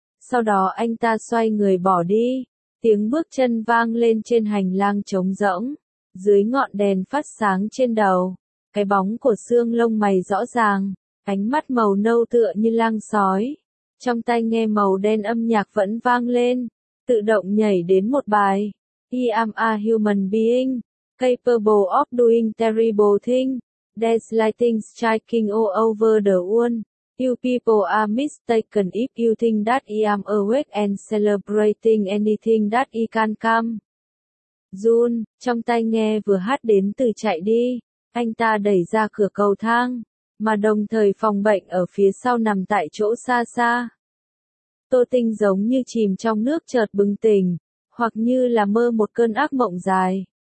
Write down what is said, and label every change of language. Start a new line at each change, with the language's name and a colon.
Vietnamese: Sau đó anh ta xoay người bỏ đi, tiếng bước chân vang lên trên hành lang trống rỗng, dưới ngọn đèn phát sáng trên đầu, cái bóng của Sương lông mày rõ ràng, ánh mắt màu nâu tựa như lang sói, trong tai nghe màu đen âm nhạc vẫn vang lên, tự động nhảy đến một bài,
English: I am a human being. Capable of doing terrible things, there's lightning striking all over the world, you people are mistaken if you think that I am awake and celebrating anything that I can come.
Vietnamese: Jun, trong tai nghe vừa hát đến từ chạy đi, anh ta đẩy ra cửa cầu thang, mà đồng thời phòng bệnh ở phía sau nằm tại chỗ xa xa. Tô Tinh giống như chìm trong nước chợt bừng tỉnh, hoặc như là mơ một cơn ác mộng dài.